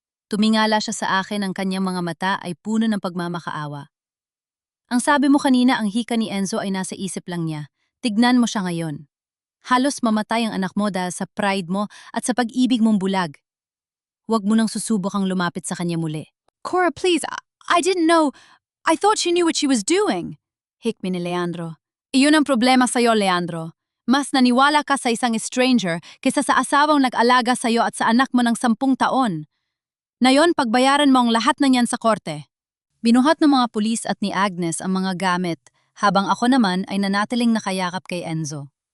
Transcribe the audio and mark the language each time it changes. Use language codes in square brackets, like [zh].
[tl] Tumingala siya sa akin, ang kanyang mga mata ay puno ng pagmamakaawa. Ang sabi mo kanina, ang hika ni Enzo ay nasa isip lang niya. Tignan mo siya ngayon. Halos mamatay ang anak mo dahil sa pride mo at sa pag-ibig mong bulag. Huwag mo nang susubukang lumapit sa kanya muli. [en] Cora, please, I didn't know. I thought she knew what she was doing. [tl] Hikmi ni Leandro. Iyon ang problema sa'yo, Leandro. Mas naniwala ka sa isang stranger kaysa sa asawang nag-alaga sa'yo at sa anak mo ng 10 taon. Ngayon, pagbayaran mo ang lahat ng yan sa korte. Binuhat ng mga pulis at ni Agnes ang mga gamit, habang ako naman ay nanatiling nakayakap kay Enzo.